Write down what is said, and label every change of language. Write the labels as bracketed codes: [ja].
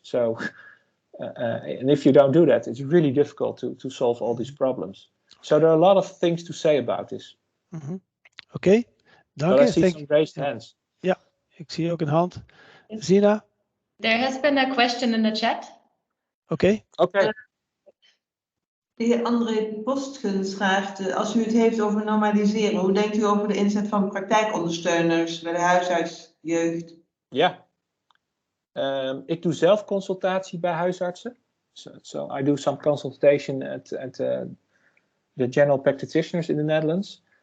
[en] So, and if you don't do that, it's really difficult to solve all these problems. So there are a lot of things to say about this. Mm-hmm. Okay, [nl] dank [en] But I [nl] je. [en] see some raised hands. [nl] Ja, ik zie ook een hand. Zina? [en] There has been a question in the chat. Okay. [nl] De heer André Postgens vraagt, als u het heeft over normaliseren, hoe denkt u over de inzet van praktijkondersteuners bij de huisarts, jeugd? Ja, ik doe zelf consultatie bij huisartsen. [en] So I do some consultation at the general practitioners in the Netherlands.